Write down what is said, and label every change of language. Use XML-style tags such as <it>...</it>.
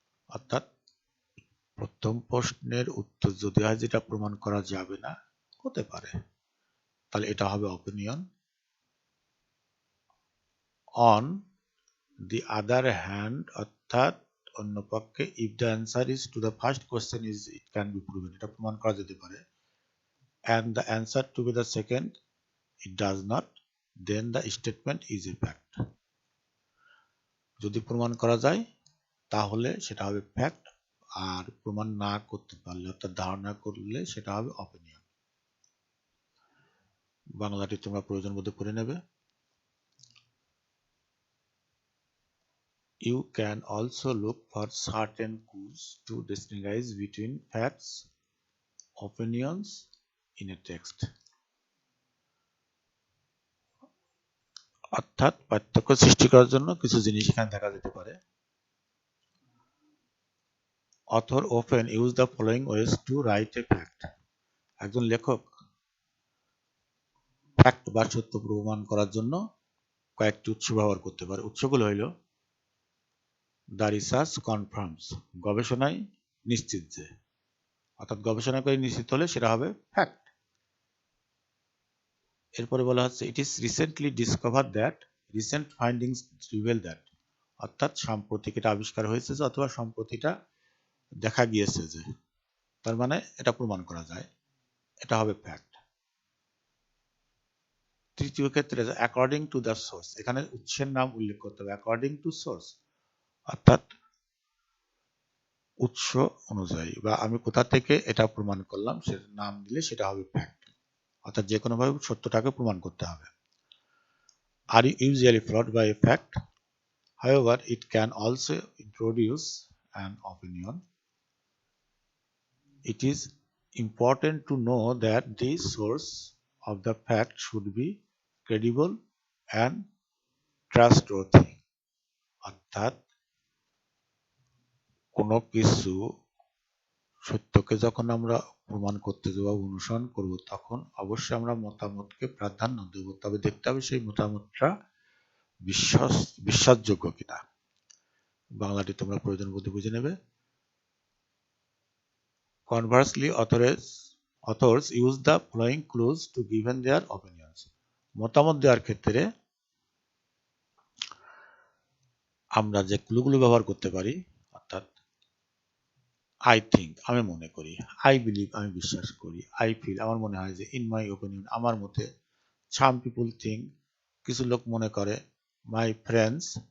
<bn>অর্থাৎ প্রথম প্রশ্নের উত্তর যদি হয় যেটা প্রমাণ করা যাবে না, হতে পারে, তাহলে এটা হবে opinion.</bn> <en>on the other hand,</en> <bn>অর্থাৎ অন্য পক্ষে,</bn> <en>if the answer is to the first question is it can be proven,</en> <bn>এটা প্রমাণ করা যেতে পারে,</bn> <en>and the answer to be the second it does not, then the statement is a fact.</en> <bn>যদি প্রমাণ করা যায় তাহলে সেটা হবে ফ্যাক্ট, আর প্রমাণ না করতে পারলে অর্থাৎ ধারণা করলে সেটা হবে অপিনিয়ন। বাংলাটি তোমরা প্রয়োজন বোধে পড়ে নেবে।</bn> <en>You can also look for certain clues to distinguish between facts, opinions in a text.</en> <bn>অর্থাৎ পার্থক্য সৃষ্টি করার জন্য কিছু জিনিস এখানে দেখা যেতে পারে।</bn> <en>Author often use the following ways to write a fact.</en> <bn>একজন লেখক ফ্যাক্ট বা সত্য প্রমাণ করার জন্য কয়েকটি উৎস ব্যবহার করতে পারে। উৎসগুলো হইল,</bn> <en>the research confirms,</en> <bn>গবেষণায় নিশ্চিত যে, অর্থাৎ গবেষণা করে নিশ্চিত হলে সেটা হবে ফ্যাক্ট। এরপরে বলা হচ্ছে,</bn> <en>it is recently discover that, recent findings reveal that,</en> <bn>অর্থাৎ সাম্প্রতিক এটা আবিষ্কার হয়েছে যে অথবা সম্প্রতিটা দেখা গিয়েছে যে, তার মানে এটা প্রমাণ করা যায়, এটা হবে ফ্যাক্ট। তৃতীয় ক্ষেত্রে</bn> <en>according to the source,</en> <bn>এখানে উৎসের নাম উল্লেখ করতে হবে,</bn> <en>according to source,</en> <bn>অর্থাৎ উৎস অনুযায়ী বা আমি কোথা থেকে এটা প্রমাণ করলাম সেটা নাম দিলে সেটা হবে ফ্যাক্ট, অর্থাৎ যে কোনো ভাবে সত্যটাকে প্রমাণ করতে হবে।</bn> <en>আর usually followed by a fact, however it can also introduce an opinion. It is important to know that the source of the fact should be credible and trustworthy.</en> <bn>অর্থাৎ কোনো কিছু সত্যকে যখন আমরা প্রমাণ করতে যাব, অনুসরণ করব, তখন অবশ্যই আমরা মতামতকে প্রাধান্য দেব, তবে দেখতে হবে সেই মতামতটা বিশ্বাসযোগ্য কিনা। বাংলাটি তোমরা প্রয়োজন বোধে বুঝে নেবে।</bn> <en>Conversely, authors use the following clues to give their opinions.</en> <bn>মতামত দেওয়ার ক্ষেত্রে আমরা যে ক্লুগুলো ব্যবহার করতে পারি, অর্থাৎ</bn> <en>I think,</en> <bn>আমি মনে করি,</bn> <en>I believe,</en> <bn>আমি বিশ্বাস করি,</bn> <en>I feel,</en> <bn>আমার মনে হয় যে,</bn> <en>in my opinion,</en> <bn>আমার মতে,</bn> <en>some people think,</en> <bn>কিছু লোক মনে করে,</bn> <en>my friends</en>